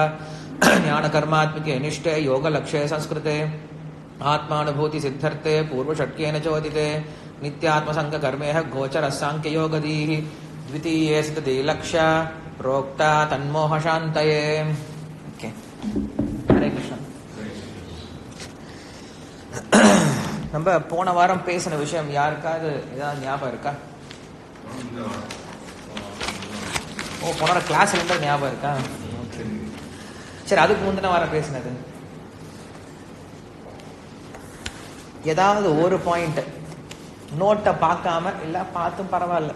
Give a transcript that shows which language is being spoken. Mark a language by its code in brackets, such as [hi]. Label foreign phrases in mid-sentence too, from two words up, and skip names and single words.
[sa] ज्ञानकर्मात्मिके निष्ठे योगलक्ष्ये संस्कृते आत्मानुभूति सिद्धर्थे पूर्वषट्केन चोदिते। नित्यात्मसङ्गकर्मेह गोचरः साङ्ख्ययोगदीः द्वितीये सिद्धते लक्ष्य प्रोक्ता तन्मोहशान्तये। हरे कृष्ण। [ta] நம்ம போன வாரம் பேசின விஷயம் யாருக்காவது ஏதாவது ஞாபகம் இருக்கா? ஓ, போன வாரம் கிளாஸ்ல இருந்தா ஞாபகம் இருக்கா? சரி, அதுக்கு முந்தின வாரம் பேசினது ஏதாவது ஒரு பாயிண்ட் நோட்டை பார்க்காம இல்ல பார்த்தும் பரவாயில்ல.